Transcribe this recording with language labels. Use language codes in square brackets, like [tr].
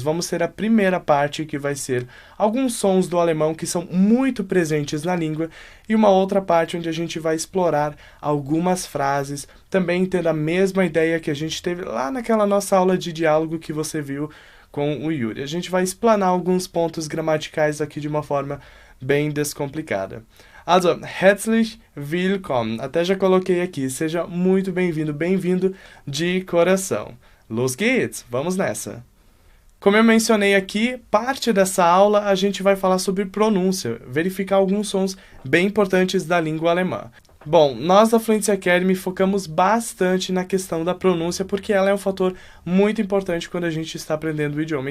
[pt] Vamos ter a primeira parte que vai ser alguns sons do alemão que são muito presentes na língua e uma outra parte onde a gente vai explorar algumas frases, também tendo a mesma ideia que a gente teve lá naquela nossa aula de diálogo que você viu com o Yuri. A gente vai explanar alguns pontos gramaticais aqui de uma forma bem descomplicada. [de] Also, herzlich willkommen. [pt] Até já coloquei aqui. Seja muito bem-vindo, bem-vindo de coração. [de] Los geht's! [pt] Vamos nessa! Como eu mencionei aqui, parte dessa aula a gente vai falar sobre pronúncia, verificar alguns sons bem importantes da língua alemã. Bom, nós da Fluency Academy focamos bastante na questão da pronúncia porque ela é um fator muito importante quando a gente está aprendendo o idioma.